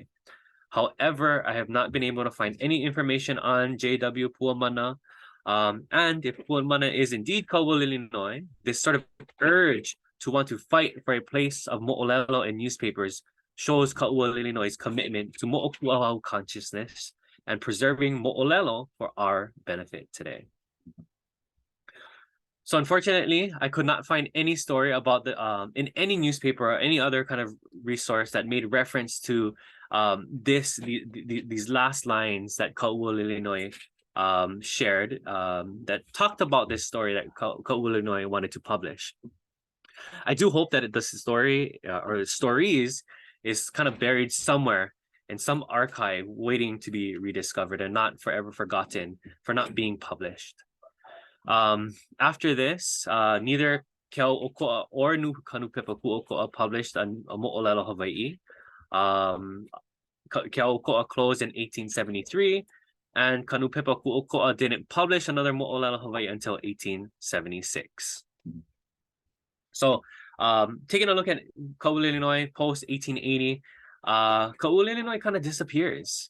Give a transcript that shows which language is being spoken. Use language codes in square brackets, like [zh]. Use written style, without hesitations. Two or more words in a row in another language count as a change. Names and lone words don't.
[en] However, I have not been able to find any information on J.W. Puamana. And if Puamana is indeed Kaualilinoe, this sort of urge to want to fight for a place of mo'olelo in newspapers shows Kaualilinoe's commitment to mo'okuʻauao consciousness and preserving mo'olelo for our benefit today. So unfortunately, I could not find any story about in any newspaper or any other kind of resource that made reference to these last lines that Kaualilinoe shared that talked about this story that Kaualilinoe wanted to publish. I do hope that the story or the stories is kind of buried somewhere in some archive waiting to be rediscovered and not forever forgotten for not being published. After this, neither Keʻelikōlani or Nūpepa Kuʻokoʻa published a [haw] Moolelo Hawaiʻi. [en] Keʻelikōlani closed in 1873, and Nūpepa Kuʻokoʻa didn't publish another [haw] Moolelo Hawaiʻi [en] until 1876. So, taking a look at Kaualilinoe post 1880, Kaualilinoe kind of disappears.